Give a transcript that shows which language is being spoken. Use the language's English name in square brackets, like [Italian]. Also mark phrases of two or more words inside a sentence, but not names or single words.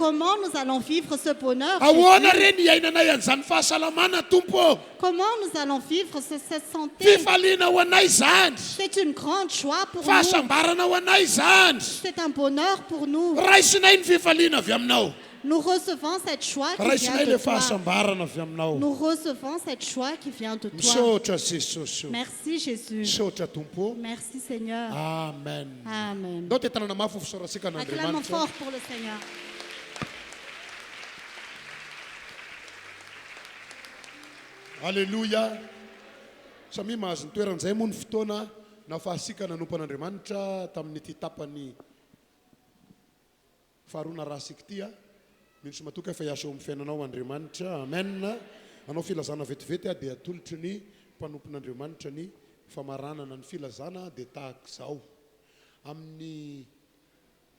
[French] Comment nous allons vivre ce bonheur, [Malagasy] Ahoana Jésus? re ny iainanay an'izany fahasalamana tompo. [French] Comment nous allons vivre cette santé? [Malagasy] Fifaliana ho anay izany. [French] C'est une grande joie pour nous. [Malagasy] Fahasambarana ho anay izany. [French] C'est un bonheur pour nous. [Malagasy] Raisinay ny fifaliana avy aminao. [French] Nous recevons cette joie qui vient [Malagasy] Raisinay [French] de le toi. [Malagasy] fahasambarana avy aminao. [French] Nous recevons cette joie qui vient de toi. [Malagasy] Misaotra Jesosy. [French] Merci Jésus. [Malagasy] Misaotra tompo. [French] Merci Seigneur. [Malagasy] Amen. [French] Amen. [Malagasy] Ndao te tanana mafy ho fisaorasika [French] Acclamons [Malagasy] an'Andriamanitra. [French] fort pour le Seigneur. Alléluia. [Malagasy] Samy mahazo ny toeran'izay moa ny fotoana nafahasika nanompan'Andriamanitra tamin'ity tapany faharoana rasika ity a. Minisy matoka efa hiasa eo amin'ny fiainanao Andriamanitra. Amen. Anao filazana vetivety a dia atolotry ny mpanompon'Andriamanitra ny famaranana ny filazana dia tahaka izao.